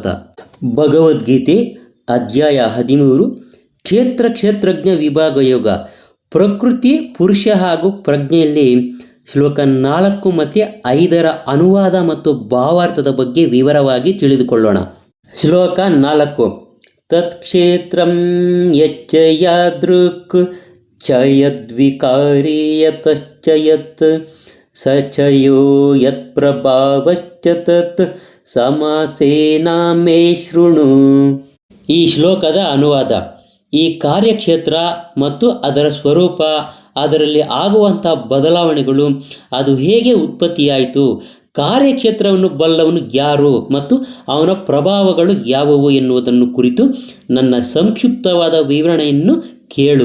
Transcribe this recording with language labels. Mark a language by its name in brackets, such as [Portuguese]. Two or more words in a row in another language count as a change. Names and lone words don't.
[Kannada] ಭಗವದ್ಗೀತೆ ಅಧ್ಯಾಯ 13 ಕ್ಷೇತ್ರಜ್ಞ ವಿಭಾಗ ಯೋಗ, ಪ್ರಕೃತಿ, ಪುರುಷ ಹಾಗೂ ಪ್ರಜ್ಞೆಯಲ್ಲಿ ಶ್ಲೋಕ 4 ಮತ್ತು 5ರ ಅನುವಾದ ಮತ್ತು ಭಾವಾರ್ಥದ ಬಗ್ಗೆ ವಿವರವಾಗಿ ತಿಳಿದುಕೊಳ್ಳೋಣ. ಶ್ಲೋಕ 4. [Sanskrit] ತತ್ಕ್ಷೇತ್ರಂ ಯಚ್ಚ ಯಾದೃಕ್ ಚ ಯದ್ವಿಕಾರಿ ಯತಶ್ಚ ಯತ್ ಸ ಚ ಯೋ ಯತ್ ಪ್ರಭಾವಶ್ಚ ತತ್ ಸಮಾಸೇನ ಮೇ ಶೃಣು. [Kannada] ಈ ಶ್ಲೋಕದ ಅನುವಾದ: ಈ ಕಾರ್ಯಕ್ಷೇತ್ರ ಮತ್ತು ಅದರ ಸ್ವರೂಪ, ಅದರಲ್ಲಿ ಆಗುವಂಥ ಬದಲಾವಣೆಗಳು, ಅದು ಹೇಗೆ ಉತ್ಪತ್ತಿಯಾಯಿತು, ಕಾರ್ಯಕ್ಷೇತ್ರವನ್ನು ಬಲ್ಲವನು ಯಾರು ಮತ್ತು ಅವನ ಪ್ರಭಾವಗಳು ಯಾವುವು ಎನ್ನುವುದನ್ನು ಕುರಿತು ನನ್ನ ಸಂಕ್ಷಿಪ್ತವಾದ ವಿವರಣೆಯನ್ನು ಕೇಳು.